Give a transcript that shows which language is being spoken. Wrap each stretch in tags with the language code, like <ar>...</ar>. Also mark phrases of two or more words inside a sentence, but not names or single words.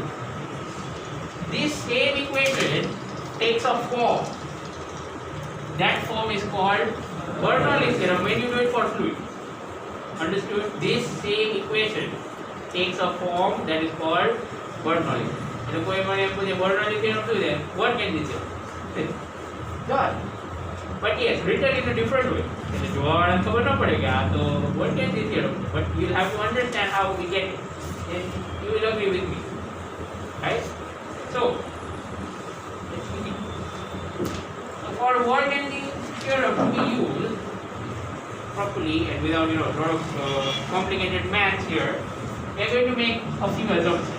<en>This same equation takes a form. That form is called Bernoulli's theorem when you do it for fluid. Understood? This same equation takes a form that is called Bernoulli.</en> <gu>એટલે કોઈ મને એમ પૂછે Bernoulli theorem શું છે?</gu> <en>Work energy theorem. God. But yes, written in a different way.</en> <gu>એટલે જોવાવાળાને ખબર ન પડે કે આ તો</gu> <en>work energy theorem. But you will have to understand how we get it. Then you will agree with me. Right? So, let's begin. So for work energy theorem to be used properly and without a lot of complicated maths here, we are going to make a few assumptions.</en>